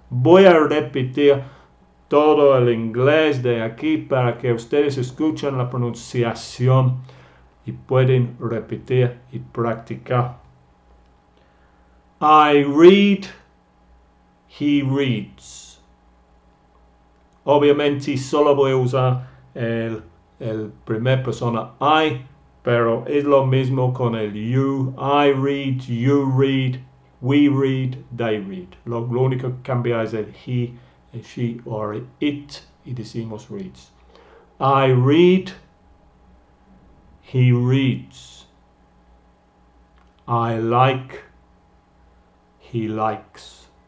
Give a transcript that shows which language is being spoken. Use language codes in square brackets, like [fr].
[es] Voy a repetir todo el inglés de aquí para que ustedes escuchen la pronunciación y pueden repetir y practicar. [en] I read, he reads. [es] Obviamente solo voy a usar el primer persona I, pero es lo mismo con el you. [en] I read, you read, we read, they read. [es] Lo único que cambia es el he, el she or it y decimos reads. [en] I read, he reads. I like, he likes.